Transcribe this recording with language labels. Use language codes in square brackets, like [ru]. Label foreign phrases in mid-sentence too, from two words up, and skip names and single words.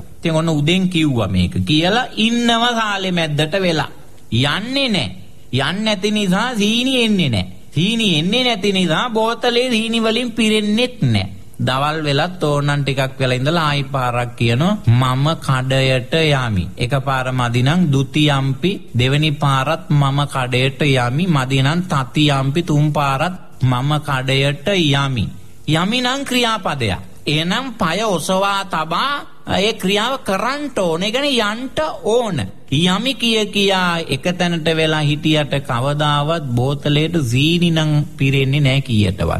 [si] ඉතින් ඔන්න උදෙන් කිව්වා මේක කියලා ඉන්නවා සාලේ මැද්දට වෙලා. යන්නේ නැහැ. යන්නේ නැති නිසා සීනි එන්නේ නැහැ. සීනි එන්නේ නැති නිසා බෝතලේ සීනි වලින් පිරෙන්නෙත් නැහැ. දවල් වෙලත් ඕනන් ටිකක් වෙලා ඉඳලා ආයි පාරක් කියනවා මම කඩයට යමි. එකපාර මදිනම් ဒ ුතියම්පි, දෙවෙනි පාරත් මම කඩයට යමි, මදිනම් තතියම්පි, තුන් පාරත් මම කඩයට යමි. යමි නම් ක්‍රියාපදයක්. එහෙනම් පය ඔසවා තබා ඒ ක්‍රියාව කරන්න ඕන. ඒ කියන්නේ යන්න ඕන. යමි කියා එක තැනට වෙලා හිටියට කවදාවත් බෝතලයට සීනි නම් පිරෙන්නේ නැහැ කීයටවත්.